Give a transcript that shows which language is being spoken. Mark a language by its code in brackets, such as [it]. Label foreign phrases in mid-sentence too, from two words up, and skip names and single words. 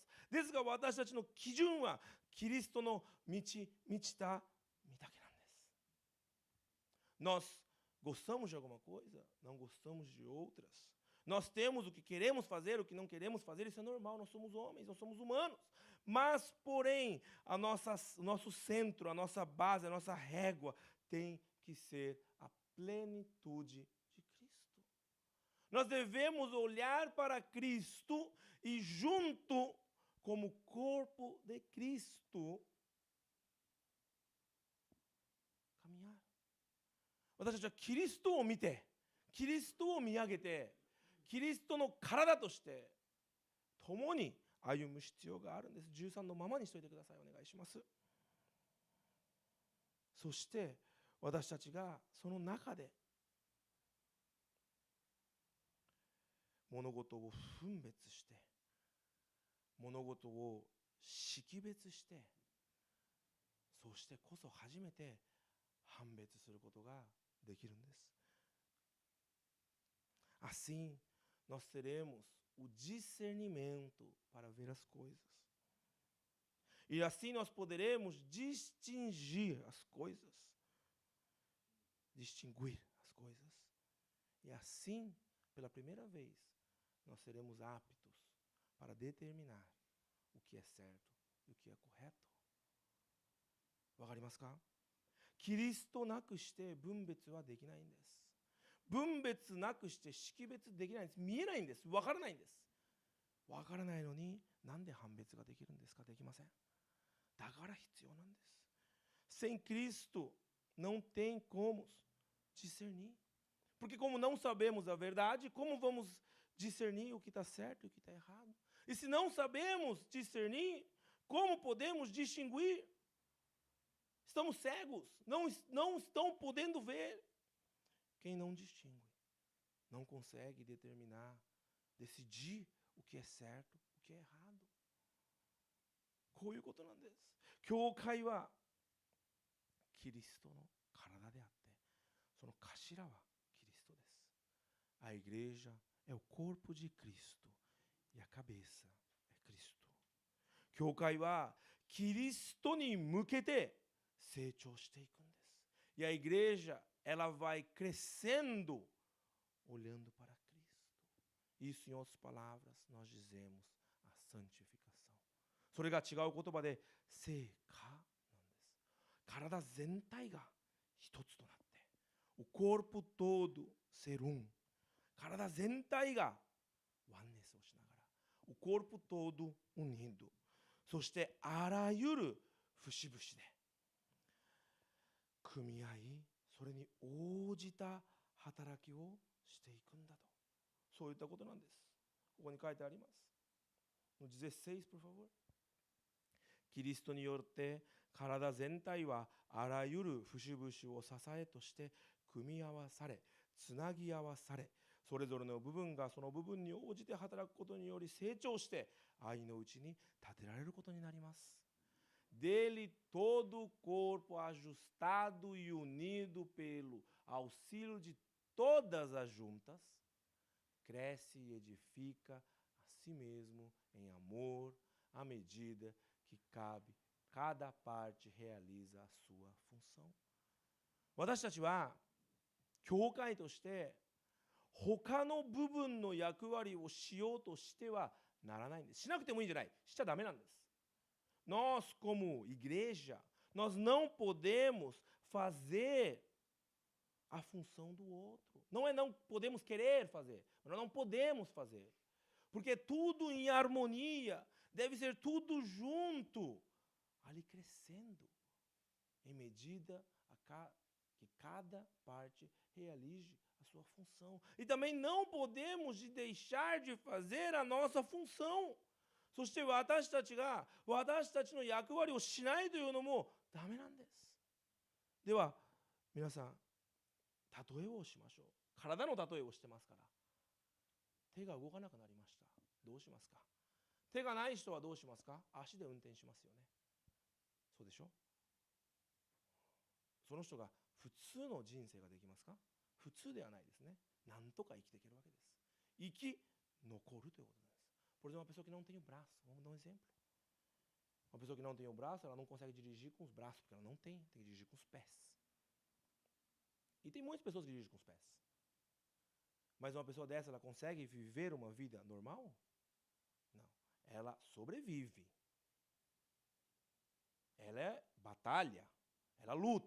[ja] ですが私たちの基準はキリストの満ちた御岳なんです。 [pt] Nós gostamos de alguma coisa, não gostamos de outras. Nós temos o que queremos fazer, o que não queremos fazer, isso é normal, nós somos homens, nós somos humanos. Mas, porém, o nosso centro, a nossa base, a nossa régua tem que ser a plenitude de Cristo. Nós devemos olhar para Cristo e junto, como corpo de Cristo, caminhar. [ja] 私たちはキリストを見て、キリストを見上げて、キリストの体として共に歩む必要があるんです。13のままにしておいてください。お願いします。そして私たちがその中で物事を分別して物事を識別して、そしてこそ初めて判別することができるんです。 [pt] Assim, nós teremos o discernimento para ver as coisas. E assim nós poderemos distinguir as coisas. Distinguir as coisas. E assim, pela primeira vez, nós seremos aptos para determinar o que é certo e o que é correto. [ja] わかりますか？キリストなくして分別はできないんです。分別なくして識別できないんです。見えないんです。わからないんです。わからないのに、なんで判別ができるんですか？できません。だから必要なんです。 [pt] Sem Cristo, não tem como discernir. Porque como não sabemos a verdade, como vamos discernir o que está certo e o que está errado? E se não sabemos discernir, como podemos distinguir? Estamos cegos, não estão podendo ver. Quem não distingue, não consegue determinar, decidir o que é certo, o que é errado. [ja] こういうことなんです。教会はキリストの体であって、その頭はキリストです。 [pt] A igreja é o corpo de Cristo e a cabeça é Cristo. [ja] 教会はキリストに向けて成長していくんです。 [pt] E a igreja, ela vai crescendo olhando para Cristo. Isso, em outras palavras, nós dizemos a santificação. [ja] それが違う言葉で聖化なんです。体全体が一つとなって、 [pt] o corpo todo ser um. [ja] 体全体がワンネスをしながら、 [pt] o corpo todo unido. [ja] そしてあらゆる節々で組み合い、それに応じた働きをしていくんだと。そういったことなんです。ここに書いてあります。 [pt] No 16, por favor. [ja] キリストによって体全体はあらゆる節々を支えとして組み合わされ、つなぎ合わされ、それぞれの部分がその部分に応じて働くことにより成長して愛のうちに立てられることになります。 [pt] Dele todo o corpo ajustado e unido pelo auxílio de todas as juntas, cresce e edifica a si mesmo em amor, à medida que cabe, cada parte realiza a sua função. [ja] 私たちは教会として他の部分の役割をしようとしてはならないんです。しなくてもいいんじゃない。しちゃダメなんです。 [pt] Nós, como igreja, nós não podemos fazer a função do outro. Não é não podemos querer fazer, mas nós não podemos fazer. Porque tudo em harmonia, deve ser tudo junto, ali crescendo, em medida que cada parte realize a sua função. E também não podemos deixar de fazer a nossa função. [ja] そして私たちが私たちの役割をしないというのもダメなんです。では皆さん、例えをしましょう。体の例えをしてますから。手が動かなくなりました。どうしますか？手がない人はどうしますか？足で運転しますよね。そうでしょ？その人が普通の人生ができますか？普通ではないですね。なんとか生きていけるわけです。生き残るということです。 [pt] Por exemplo, uma pessoa que não tem o braço, vamos dar um exemplo. Uma pessoa que não tem o braço, ela não consegue dirigir com os braços, porque ela não tem que dirigir com os pés. E tem muitas pessoas que dirigem com os pés. Mas uma pessoa dessa, ela consegue viver uma vida normal? Não. Ela sobrevive. Ela batalha, ela luta.